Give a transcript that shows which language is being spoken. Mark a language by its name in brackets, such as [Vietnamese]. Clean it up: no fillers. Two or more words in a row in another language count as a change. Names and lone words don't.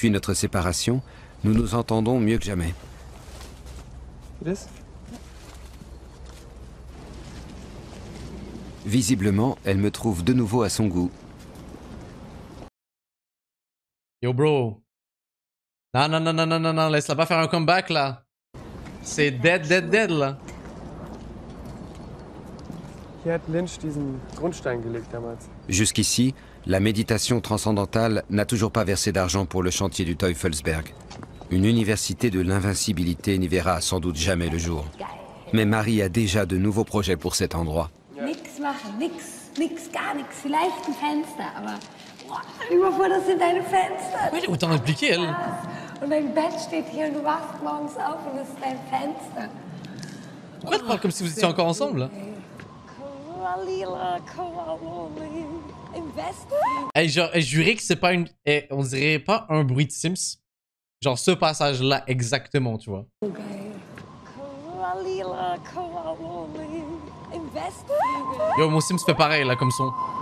[French] Depuis notre séparation, nous nous entendons mieux que jamais. Visiblement, elle me trouve de nouveau à son goût. [English] Yo bro. [French] Non, non, non, non, non, non, non, laisse-la pas faire un comeback là. C'est [English] dead, dead, dead, [French] là. [German] Hier hat Lynch diesen Grundstein gelegt damals. [French] Jusqu'ici, la méditation transcendantale n'a toujours pas versé d'argent pour le chantier du Teufelsberg. Une université de l'invincibilité n'y verra sans doute jamais le jour. Mais Marie a déjà de nouveaux projets pour cet endroit. [German] Nix machen, nix, gar nix. Vielleicht ein Fenster, aber boah, stell dir mal vor, das sind deine Fenster. [French] Ouais, autant impliqué, elle. [German] Und dein Bett steht hier und du wachst morgens auf und das ist dein Fenster. [French] Pourquoi tu parles comme si vous étiez encore ensemble? Hey, genre, je jurais que c'est pas une... on dirait pas un bruit de Sims. Genre ce passage-là exactement, tu vois. Yo, mon Sims fait pareil, là, comme son.